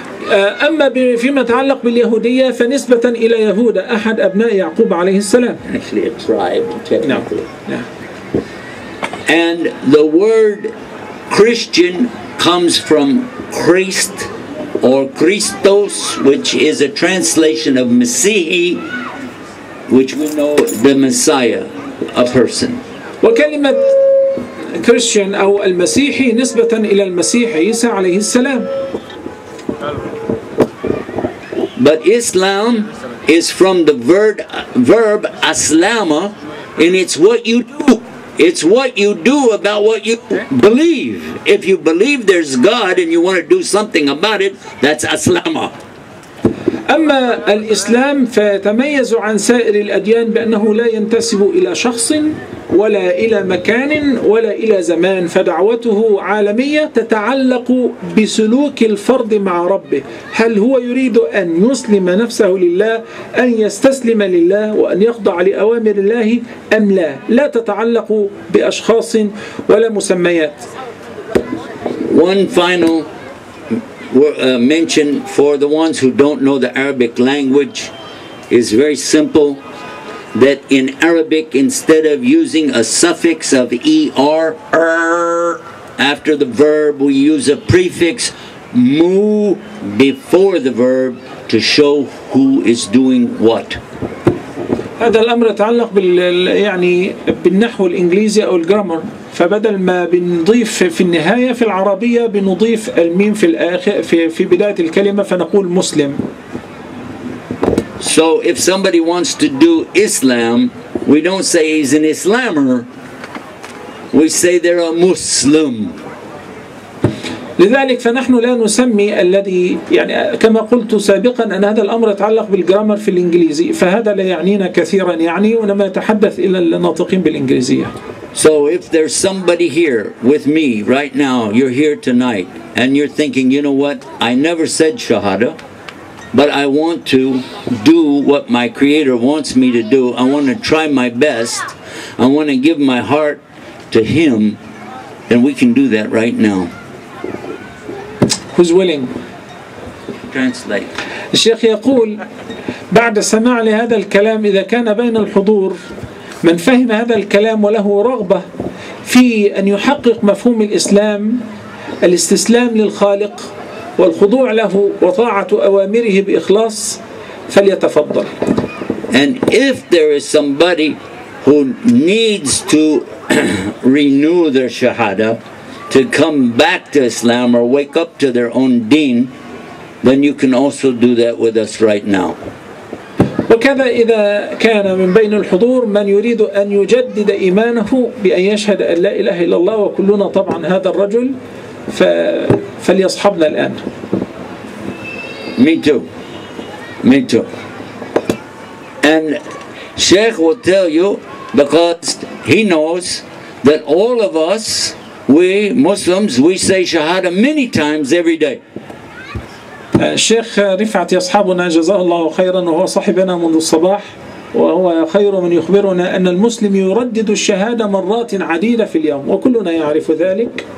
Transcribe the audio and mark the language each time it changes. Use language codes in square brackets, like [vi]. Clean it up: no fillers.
[ar] أما فيما يتعلق باليهودية فنسبة إلى يهوذا أحد أبناء يعقوب عليه السلام. [en] Actually a tribe, technically. No. And the word Christian comes from Christ or Christos, which is a translation of Messihi, which we know the Messiah, a person. [ar] وكلمة كريستيان أو المسيحي نسبة إلى المسيح عيسى عليه السلام. [en] But Islam is from the verb aslama, and it's what you do. It's what you do about what you believe. If you believe there's God and you want to do something about it, that's aslama. [ar] أما الإسلام فيتميز عن سائر الأديان بأنه لا ينتسب إلى شخص ولا إلى مكان ولا إلى زمان، فدعوته عالمية تتعلق بسلوك الفرد مع ربه، هل هو يريد أن يسلم نفسه لله، أن يستسلم لله وأن يخضع لأوامر الله أم لا، لا تتعلق بأشخاص ولا مسميات. [en] One final mention for the ones who don't know the Arabic language is very simple, that in Arabic, instead of using a suffix of er, after the verb, we use a prefix mu before the verb to show who is doing what. [ar] هذا الأمر يتعلق يعني بالنحو الإنجليزي أو الجرامر، فبدل ما بنضيف في النهاية في العربية بنضيف الميم في الآخر في بداية الكلمة فنقول مسلم. [en] So if somebody wants to do Islam, we don't say he's an Islamer, we say they're a Muslim. [ar] لذلك فنحن لا نسمي الذي يعني كما قلت سابقا أن هذا الأمر يتعلق بالجرامر في الإنجليزي، فهذا لا يعنينا كثيرا يعني ونما يتحدث إلى الناطقين بالإنجليزية. [en] So if there's somebody here with me right now, you're here tonight, and you're thinking, you know what, I never said Shahada, but I want to do what my Creator wants me to do. I want to try my best. I want to give my heart to Him, and we can do that right now. Who's willing? Translate. [ar] الشيخ يقول بعد السماع لهذا الكلام إذا كان بين الحضور من فهم هذا الكلام وله رغبة في أن يحقق مفهوم الإسلام، الاستسلام للخالق والخضوع له وطاعة أوامره بإخلاص، فليتفضل. [en] And if there is somebody who needs to renew their Shahada, to come back to Islam or wake up to their own deen, then you can also do that with us right now. [ar] وكذا إذا كان من بين الحضور من يريد أن يجدد إيمانه بأن يشهد أن لا إله إلا الله وكلنا طبعا هذا الرجل فليصحبنا الآن. [en] Me too. Me too. And Sheikh will tell you, because he knows that all of us, we Muslims, we say Shahada many times every day. [ar] الشيخ رفعت يصحبنا جزاه الله خيرا وهو صاحبنا منذ الصباح، وهو خير من يخبرنا أن المسلم يردد الشهادة مرات عديدة في اليوم وكلنا يعرف ذلك.